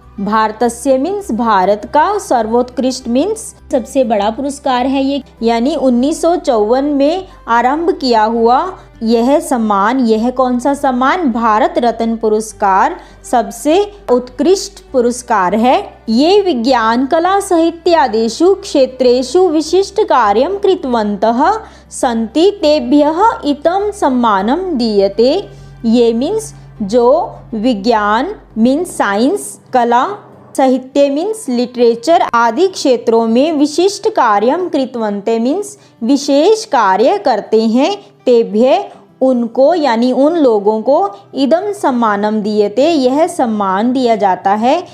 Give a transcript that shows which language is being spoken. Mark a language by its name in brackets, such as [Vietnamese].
[Hindi] भारतस्य मीन्स भारत का, सर्वोत्कृष्ट मीन्स सबसे बड़ा पुरस्कार है ये, यानी 1954 में आरंभ किया हुआ यह सम्मान। यह कौन सा सम्मान? भारत रत्न पुरस्कार सबसे उत्कृष्ट पुरस्कार है। [Sanskrit] ये विज्ञान कला साहित्यादिषु क्षेत्रेषु विशिष्ट कार्यं कृतवन्तः सन्ति तेभ्यः इदं सम्मानं दीयते। [Hindi] ये मीन्स जो विज्ञान मीन्स साइंस, कला, साहित्य मीन्स लिटरेचर आदि क्षेत्रों में विशिष्ट कार्यं कृतवन्ते मीन्स विशेष कार्य करते हैं, तेभ्य उनको यानी उन लोगों को [Sanskrit] इदम सम्मानम दीयते [Hindi] यह सम्मान दिया जाता है।